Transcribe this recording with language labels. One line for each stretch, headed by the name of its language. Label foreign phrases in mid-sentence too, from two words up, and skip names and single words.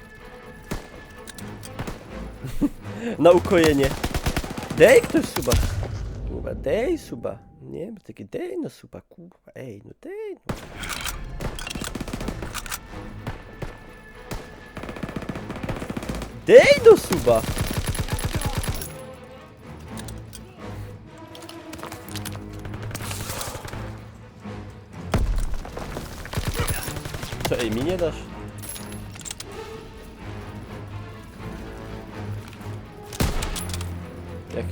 Polish: Na ukojenie. Dej ktoś suba. Kurwa, dej suba. Nie, bo taki dej no suba, kurwa. Ej, no dej no. Dej no suba. Co, ej, mi nie dasz? Jaki?